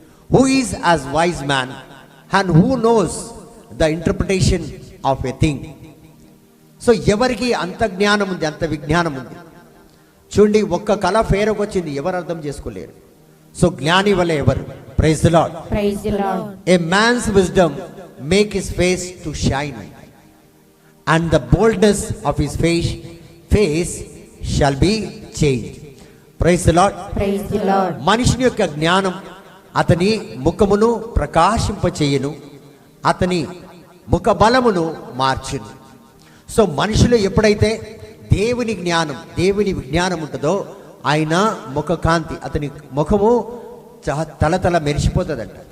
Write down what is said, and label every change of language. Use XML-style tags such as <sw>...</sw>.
<en>Who is as wise man and who knows the interpretation of a thing.</en> <te>So ఎవరికి అంత జ్ఞానం ఉంది, అంత విజ్ఞానం ఉంది? చూడండి, ఒక్క కళ ఫేరకు వచ్చింది, ఎవరు అర్థం చేసుకోలేరు. సో జ్ఞాని వలె ఎవరు?</te> <en>Praise the Lord. Praise the Lord. A man's wisdom make his face to shine and the boldness of his face shall be changed. Praise the Lord. Praise the Lord.</en> <te>మనిషిని యొక్క జ్ఞానం అతని ముఖమును ప్రకాశింపచేయును, అతని ముఖ బలమును మార్చును. సో మనిషిలో ఎప్పుడైతే దేవుని జ్ఞానం, దేవుని విజ్ఞానం ఉంటుందో ఆయన ముఖ కాంతి, అతని ముఖము తలతల మెరిసిపోతుందంట.</te>